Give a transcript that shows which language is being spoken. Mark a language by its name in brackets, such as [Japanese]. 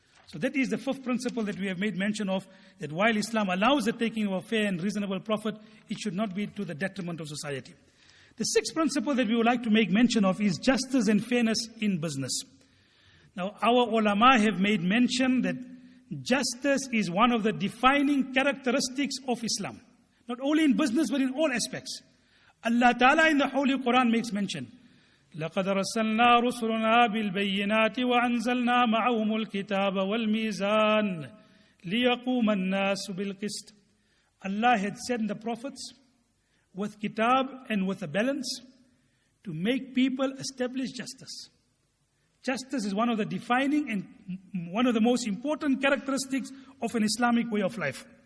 [English] So that is the fifth principle that we have made mention of, that while Islam allows the taking of a fair and reasonable profit, it should not be to the detriment of society. The sixth principle that we would like to make mention of is justice and fairness in business. Now, our ulama have made mention that justice is one of the defining characteristics of Islam. Not only in business, but in all aspects. Allah Ta'ala in the Holy Quran makes mention, [Arabic] لَقَدْ رَسَلْنَا رُسُلُنَا بِالْبَيِّنَاتِ وَأَنزَلْنَا مَعَهُمُ الْكِتَابَ وَالْمِيزَانِ لِيَقُومَ النَّاسُ بِالْقِسْطِ. [English] Allah had sent the prophets with kitab and with a balance to make people establish justice. Justice is one of the defining and one of the most important characteristics of an Islamic way of life.